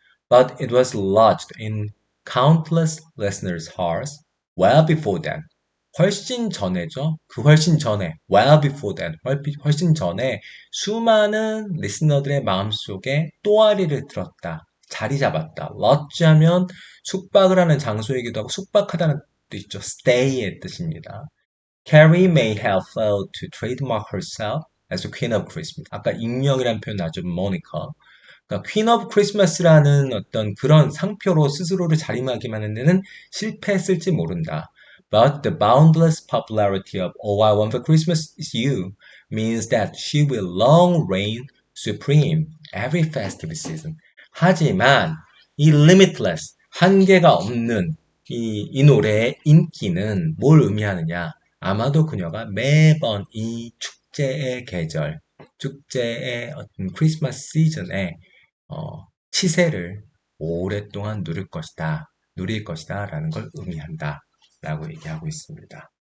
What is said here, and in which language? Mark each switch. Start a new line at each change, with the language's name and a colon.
English: But it was lodged in countless listeners' hearts well before then.
Korean: 훨씬 전에죠. 그 훨씬 전에,
English: well before that,
Korean: 훨씬 전에 수많은 리스너들의 마음속에 또아리를 들었다. 자리 잡았다. lodge 하면 숙박을 하는 장소이기도 하고 숙박하다는 뜻도 있죠. stay의 뜻입니다.
English: Carrie may have failed to trademark herself as the Queen of Christmas.
Korean: 아까 익명이라는 표현 나죠. 모니카. 그러니까 Queen of Christmas라는 어떤 그런 상표로 스스로를 자림하기만 한 데는 실패했을지 모른다.
English: But the boundless popularity of All I Want for Christmas is You means that she will long reign supreme every festive season.
Korean: 하지만 이 limitless, 한계가 없는 이 노래의 인기는 뭘 의미하느냐? 아마도 그녀가 매번 이 축제의 계절, 축제의 어떤 크리스마스 시즌에 치세를 오랫동안 누릴 것이다 라는 걸 의미한다 라고 얘기하고 있습니다.